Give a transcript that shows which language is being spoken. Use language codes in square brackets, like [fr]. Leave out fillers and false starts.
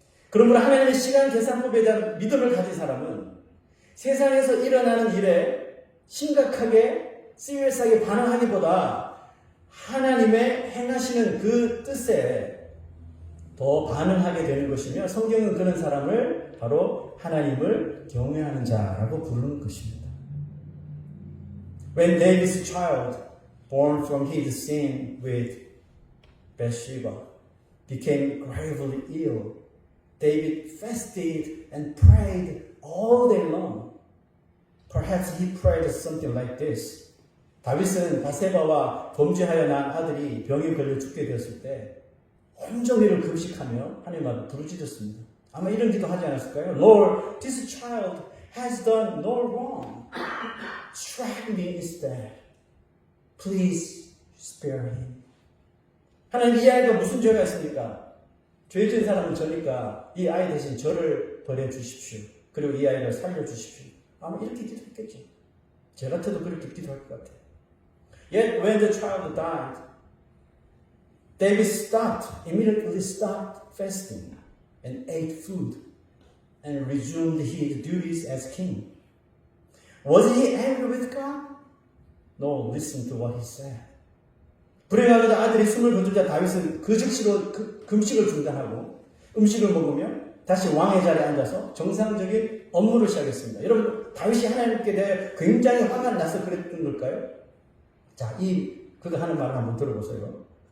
[ko] 그러므로 하나님의 시간 계산법에 대한 믿음을 가진 사람은 세상에서 일어나는 일에 심각하게, 시리어스하게 반응하기보다 하나님의 행하시는 그 뜻에 더 반응하게 되는 것이며 성경은 그런 사람을 바로 하나님을 경외하는 자라고 부르는 것입니다. [en] When David's child, born from his sin with Bathsheba, became gravely ill, David fasted and prayed all day long. Perhaps he prayed something like this. [ko] 다윗은 바세바와 범죄하여 난 아들이 병에 걸려 죽게 되었을 때 온종일을 금식하며 하나님 앞에 부르짖었습니다. 아마 이런 기도 하지 않았을까요? [en] Lord, this child has done no wrong. Strike me instead. Please spare him. [ko] 하나님 이 아이가 무슨 죄가 있습니까? 죄 지은 사람은 저니까 이 아이 대신 저를 버려주십시오. 그리고 이 아이를 살려주십시오. 아마 이렇게 기도했겠죠. 제 같아도 그렇게 기도할 것 같아요. [en] Yet when the child died, David immediately stopped fasting and ate food and resumed his duties as king. Was he angry with God? No, listen to what he said. [ko] 불행하게도 아들이 숨을 거두자 다윗은 그 즉시로 금식을 중단하고 음식을 먹으며 다시 왕의 자리에 앉아서 정상적인 업무를 시작했습니다. 여러분, 다윗이 하나님께 대해 굉장히 화가 나서 그랬던 걸까요? 자, 그가 하는 말을 한번 들어보세요.